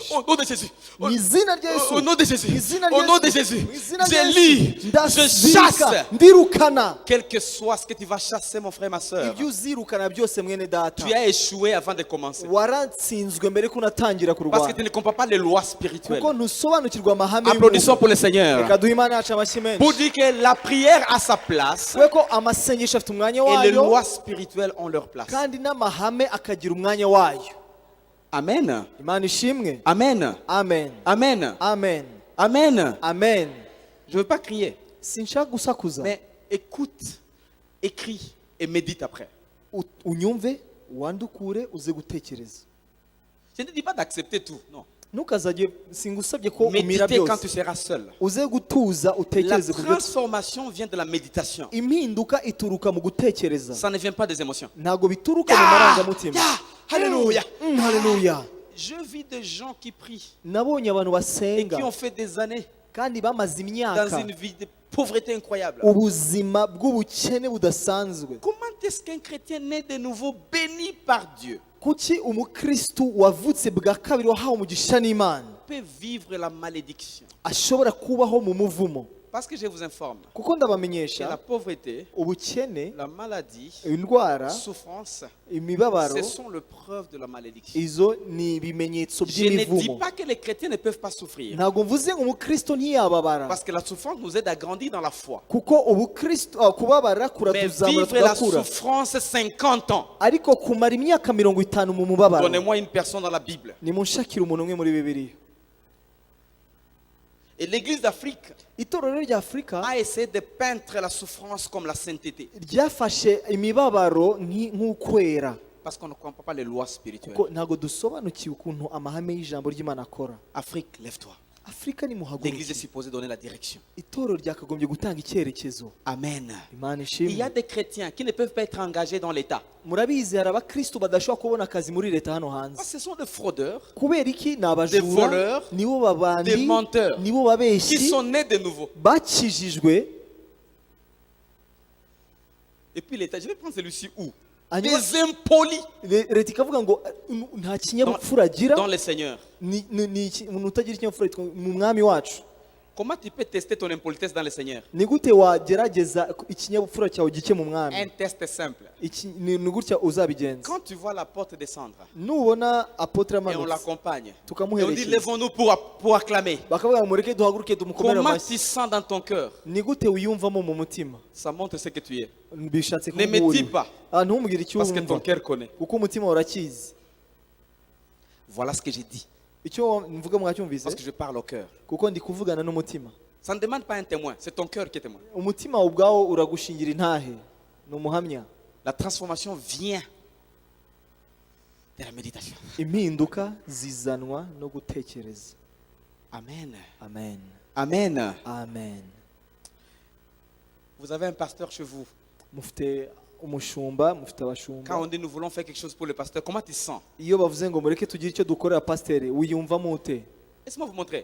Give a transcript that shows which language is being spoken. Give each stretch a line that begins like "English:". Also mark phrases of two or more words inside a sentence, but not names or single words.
French: Au nom de Jésus.
Kinyarwanda: mu izina rya Yesu,
French: Au nom de Jésus.
Kinyarwanda: mu izina
French: Au
Kinyarwanda: rya
French: nom de
Kinyarwanda: Yesu,
French: Jésus.
Kinyarwanda: mu izina rya
French: Je
Kinyarwanda: Yesu,
French: lis. Je
Kinyarwanda: ndazirika,
French: chasse.
Kinyarwanda: ndirukana.
French: Quel que soit ce que tu vas chasser, mon frère, ma soeur,
Kinyarwanda: ibyo uzirukana byose mwene data,
French: tu as échoué avant de commencer.
Kinyarwanda: waratsinzwe mbere ko unatangira
French: Parce que
Kinyarwanda: kurwana,
French: tu ne comprends pas les lois spirituelles.
Kinyarwanda: kuko ntusobanukirwa amahame
French: Applaudissons
Kinyarwanda: y'umwuka.
French: pour le Seigneur.
Kinyarwanda: reka duhe imana yacu amashyi
French: Pour
Kinyarwanda: menshi.
French: dire que la prière a sa place
Kinyarwanda: we ko amasengesho afite umwanya
French: et les
Kinyarwanda: wayo,
French: lois spirituelles ont leur place.
Kinyarwanda: kandi n'amahame akagira umwanya wayo.
French: Amen.
Kinyarwanda: imana ishimwe.
French: Amen.
Kinyarwanda: amen,
French: Amen.
Kinyarwanda: amen,
French: Amen.
Kinyarwanda: amen.
French: Je ne veux pas crier,
Kinyarwanda: sinshaka gusakuza,
French: mais écoute, écris et médite après.
Kinyarwanda: unyumve, wandukure, uze gutekereza.
French: Je ne te dis pas d'accepter tout, non.
Kinyarwanda: ntukazajye, singusabye ko umira
French: Méditer quand tu
Kinyarwanda: byose,
French: seras seul.
Kinyarwanda: uze gutuza
French: La
Kinyarwanda: utekereze ku byo.
French: transformation vient de la méditation.
Kinyarwanda: impinduka ituruka mu gutekereza,
French: Ça ne vient pas des émotions.
Kinyarwanda: ntabwo bituruka mu marangamutima.
French: Alléluia.
Kinyarwanda: Haleluya.
French: Je vis des gens qui prient
Kinyarwanda: nabonye abantu
French: et
Kinyarwanda: basenga
French: qui ont fait des années
Kinyarwanda: kandi bamaze
French: dans
Kinyarwanda: imyaka
French: une vie de pauvreté incroyable.
Kinyarwanda: ubuzima bw'ubukene budasanzwe.
French: Comment est-ce qu'un chrétien né de nouveau, béni par Dieu,
Kinyarwanda: kuki umukristu wavutse bwa kabiri wahawe umugisha n'imana
French: peut vivre la malédiction?
Kinyarwanda: ashobora kubaho mu muvumo?
French: Parce que je vous informe
Kinyarwanda: kuko
French: que
Kinyarwanda: ndabamenyesha
French: la pauvreté,
Kinyarwanda: ubukene,
French: la maladie,
Kinyarwanda: indwara,
French: la souffrance,
Kinyarwanda: imibabaro,
French: ce sont les preuves de la malédiction.
Kinyarwanda: izo ni ibimenyetso
French: Je ne dis
Kinyarwanda: by'imivumo.
French: pas que les chrétiens ne peuvent pas souffrir.
Kinyarwanda: Ntabwo mvuze ngo umukristo ntiyababara,
French: Parce que la souffrance nous aide à grandir dans la foi.
Kinyarwanda: kuko ubukristo kubabara
French: Mais
Kinyarwanda: kuratuzamura
French: vivre la
Kinyarwanda: tugakura,
French: souffrance 50 ans.
Kinyarwanda: ariko kumara imyaka 50 mu mubabaro.
French: Donnez-moi une personne dans la Bible.
Kinyarwanda: Nimunshakire umuntu umwe muri Bibiliya.
French: Et l'église d'Afrique
Kinyarwanda: Itorero rya Afurika
French: a essayé de peindre la souffrance comme la sainteté.
Kinyarwanda: ryafashe imibabaro nk'ukwera,
French: Parce qu'on ne comprend pas les lois spirituelles.
Kinyarwanda: kuko ntabwo dusobanukiwe ukuntu amahame y'ijambo ry'Imana akora.
French: Afrique, lève-toi.
Kinyarwanda: Afurika
French: L'église est
Kinyarwanda: nimuhaguruke.
French: supposée donner la direction.
Kinyarwanda: Itorero ryakagombye gutanga icyerekezo.
French: Amen.
Kinyarwanda: Imana
French: Il y a
Kinyarwanda: ishimwe.
French: des chrétiens qui ne peuvent pas être engagés dans l'État.
Kinyarwanda: Murabizi hari abakristo badashobora kubona akazi muri leta hano hanze.
French: Parce que ce sont des fraudeurs
Kinyarwanda: Kubera iki? Ni
French: Des
Kinyarwanda: abajura,
French: voleurs,
Kinyarwanda: nibo babandi,
French: des menteurs,
Kinyarwanda: nibo
French: qui
Kinyarwanda: babeshyi
French: sont nés de nouveau.
Kinyarwanda: bakijijwe.
French: Et puis l'État, je vais prendre celui-ci où
Kinyarwanda: Hanyuma
French: Des impolis
Kinyarwanda: leta ikavuga ngo nta kinyabupfura agira,
French: dans le Seigneur.
Kinyarwanda: ni umuntu utagira ikinyabupfura yitwa mu mwami wacu.
French: Comment tu peux tester ton impolitesse dans le Seigneur?
Kinyarwanda: Ni gute wagerageza ikinyabupfura cyawe gike mu mwami?
French: Un test simple.
Kinyarwanda: Ni gutya uzabigenza.
French: Quand tu vois l'apôtre descendre
Kinyarwanda: Nubona apotre
French: et on
Kinyarwanda: amanutse
French: l'accompagne, et on dit
Kinyarwanda: tukamuherekeza,
French: lèvons-nous pour acclamer.
Kinyarwanda: bakavuga ngo mureke duhaguruke tumukomere
French: Comment
Kinyarwanda: amashyi.
French: tu sens dans ton cœur?
Kinyarwanda: Ni gute wiyumvamo mu mutima?
French: Ça montre ce que tu es.
Kinyarwanda: Bishatse
French: Ne me dis pas,
Kinyarwanda: ntumubwire icyo
French: parce que ton
Kinyarwanda: wumva,
French: cœur connaît.
Kinyarwanda: kuko umutima urakizi.
French: Voilà ce que j'ai dit.
Kinyarwanda: Icyo mvuga mwacyumvise,
French: Parce que je parle au cœur.
Kinyarwanda: kuko ndi kuvugana n'umutima.
French: Ça ne demande pas un témoin, c'est ton cœur qui est témoin.
Kinyarwanda: Umutima ubwawo uragushingira intahe, ni umuhamya.
French: La transformation vient de la méditation.
Kinyarwanda: Impinduka zizanwa no gutekereza.
French: Amen.
Kinyarwanda: Amen.
French: Amen.
Kinyarwanda: Amen.
French: Vous avez un pasteur chez vous.
Kinyarwanda: Mufite umushumba, mufite
French: Quand
Kinyarwanda: abashumba.
French: on dit nous voulons faire quelque chose pour le pasteur, comment tu te sens?
Kinyarwanda: Iyo bavuze ngo mureke tugire icyo dukorera pasiteri, wiyumvamo ute?
French: Laissez-moi vous montrer.